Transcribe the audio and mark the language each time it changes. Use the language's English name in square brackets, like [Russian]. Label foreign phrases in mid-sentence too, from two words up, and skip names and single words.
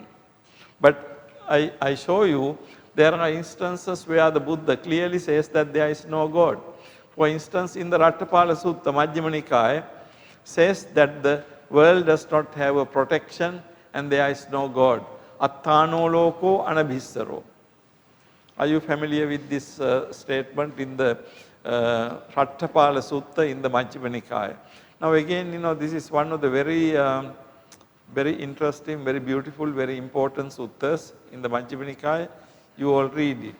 [English] But I show you there are instances where the Buddha clearly says that there is no God. For instance, in the Rattapala Sutta, Majjhima Nikaya says that the world does not have a protection and there is no God. [Pali] Attano loko anabhissaro. [English] Are you familiar with this statement in the Rattapala Sutta in the Majjhima Nikaya? Now again, this is one of the very interesting, very beautiful, very important suttas in the Majjhima Nikaya. You all read it.